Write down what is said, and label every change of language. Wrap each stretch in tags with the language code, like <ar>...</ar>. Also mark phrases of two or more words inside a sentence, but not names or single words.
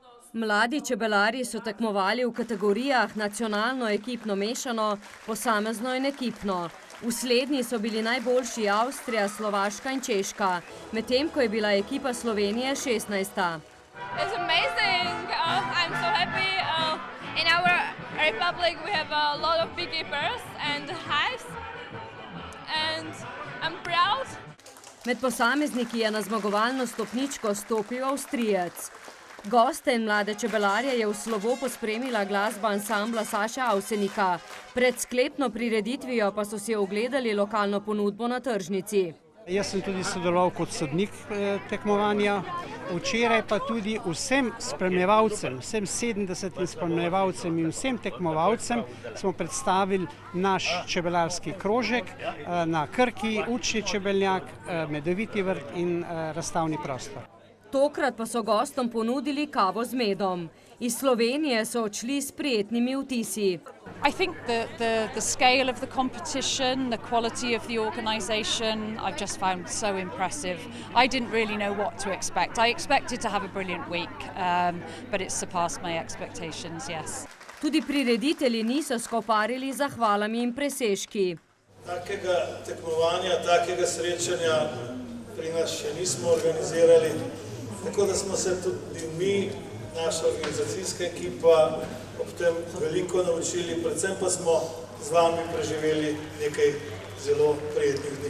<sl>Mladi čebelarji so tekmovali v kategorijah nacionalno, ekipno mešano, posamezno in ekipno. V slednji so bili najboljši Avstrija, Slovaška in Češka, medtem ko je bila ekipa Slovenije 16.</sl> <en>It's amazing. I'm so happy. In our republic we have a lot of beekeepers and hives, and I'm proud.</en> <sl>Med posamezniki je na zmagovalno stopničko stopil Avstrijec. Goste in mlade čebelarje je v slovo pospremila glasba ansambla Saša Avsenika. Pred sklepno prireditvijo pa so si ogledali lokalno ponudbo na tržnici. Jaz sem tudi sodeloval kot sodnik tekmovanja. Včeraj pa tudi vsem spremljevalcem, vsem 70 spremljevalcem in vsem tekmovalcem smo predstavili naš čebelarski krožek na Krki, učni čebeljak, medoviti vrt in razstavni prostor. Tokrat pa so gostom ponudili kavo z medom. Iz Slovenije so odšli s prijetnimi vtisi.</sl> <en>I think the scale of the competition, the quality of the organisation, I've just found so impressive. I didn't really know what to expect. I expected to have a brilliant week, but it's surpassed my expectations, yes.</en> <sl>Tudi prireditelji niso skoparili z zahvalami in presežki. Takega tekmovanja, takega srečanja pri nas še nismo organizirali, tako da smo se tudi mi, naša organizacijska ekipa, ob tem veliko naučili, predvsem pa smo z vami preživeli nekaj zelo prijetnih dni.</sl>